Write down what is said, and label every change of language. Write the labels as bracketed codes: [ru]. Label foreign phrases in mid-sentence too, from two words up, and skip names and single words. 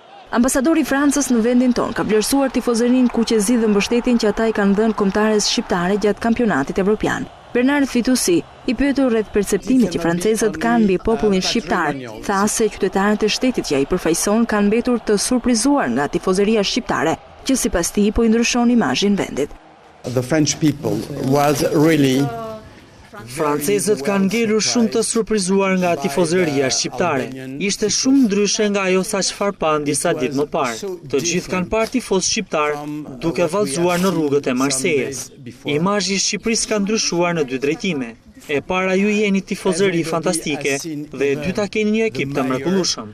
[sq] Ambasadori i Francës në vendin tonë ka vlerësuar tifozërinë kuqezi dhe mbështetjen që ata i kanë dhënë kombëtares shqiptare gjatë kampionatit evropian. Bernard Fitoussi, i pyetur rreth perceptimit që francezët kanë mbi popullin shqiptar, tha se qytetarët e shtetit që ai përfaqëson kanë mbetur të surprizuar nga tifozëria shqiptare, që sipas tij po i ndryshon imazhin vendit. [en] The French people was really [sq] Francezët kanë ngelur shumë të surprizuar nga tifozëria shqiptare. Ishte shumë ndryshe nga ajo sa çfarë pan disa ditë më parë. Të gjithë kanë parë tifoz shqiptar duke vallëzuar në rrugët e Marseilles. Imazhi i Shqipërisë ka ndryshuar në dy drejtime. E para ju jeni tifozëri fantastike dhe e dyta keni një ekip të mrekullueshëm.